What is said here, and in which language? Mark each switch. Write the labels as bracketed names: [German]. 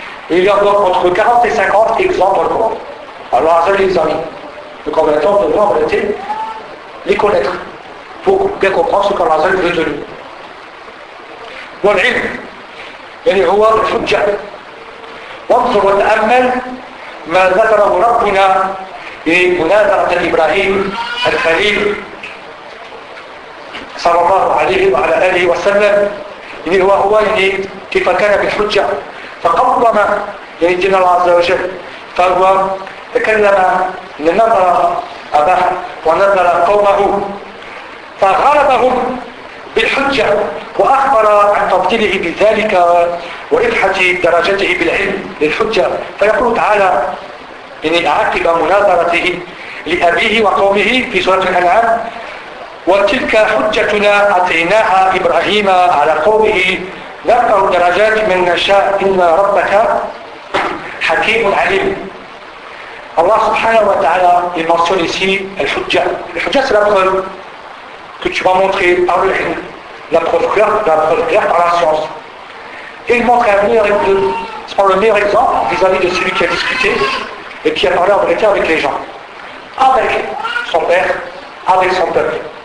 [French] Et il y a encore entre 40 et 50 exemples dans le Coran. Alors, ça, les amis. Donc, en même temps, on doit en réalité les connaître pour bien comprendre ce qu'Allah Azzal veut de nous. [Arabic] والعلم يعني هو الحجة وانظر وتأمل ما ذكره ربنا لمناظرة إبراهيم الخليل صلى الله عليه وعلى آله وسلم يعني هو يعني كيف كان بالحجة فقبل يعني دين الله عز وجل فهو تكلم لنظر أباه ونظر قومه فغلبهم بالحجة وأخبر عن تفضيله بذلك وإفحة درجته بالعلم للحجة فيقول تعالى يعني عقب مناظرته لأبيه وقومه في سورة الأنعام وتلك حجتنا أتيناها إبراهيم على قومه نرفع درجات من نشاء إن ربك حكيم عليم. الله سبحانه وتعالى يمرسون ici الحجة. [French] الحجة c'est la preuve que tu vas montrer par le l'ilm, la preuve claire par la science. Et il montre un meilleur exemple, c'est le meilleur exemple vis-à-vis de celui qui a discuté et qui a parlé en vérité avec les gens, avec son père, avec son peuple.